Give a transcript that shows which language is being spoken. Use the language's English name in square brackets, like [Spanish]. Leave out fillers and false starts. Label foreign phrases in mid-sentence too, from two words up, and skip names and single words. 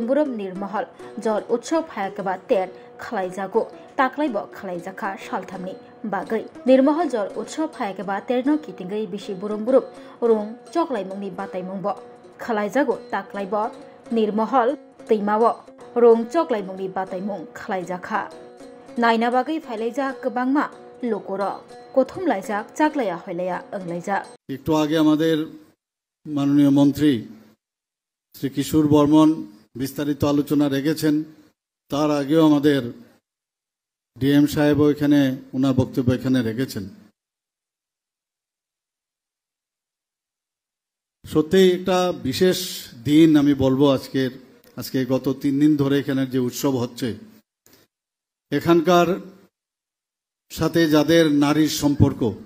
[Kok Borok] बुरुम निर्महल जल उत्सव फायकेबा तेर खालायजागो ताक्लाइब खालायजाखा सालथामनि बागै निर्महल जल उत्सव फायकेबा तेरनो कितिंगै बिसे बुरुम बुरुम रुं चक्लाइमुंनि बाताइमुंब खालायजागो ताक्लाइब निर्महल दैमाव रुं चक्लाइमुंनि बाताइमुं खालायजाखा नायना बागै फायलायजा गोबांमा लोकर प्रथम लाइजाक चाकलाया हयलाया अंगलाइजाक [Bangla] একটু আগে আমাদের মাননীয় মন্ত্রী শ্রী কিশোর বর্মন বিস্তারিত আলোচনা রেখেছেন। তার আগেও আমাদের ডিএম সাহেব এখানে ওনার বক্তব্য এখানে রেখেছেন। সত্যি একটা বিশেষ দিন আমি বলবো আজকে গত 3 দিন ধরে এখানে যে উৎসব হচ্ছে এখানকার সাথে যাদের নারীর সম্পর্ক,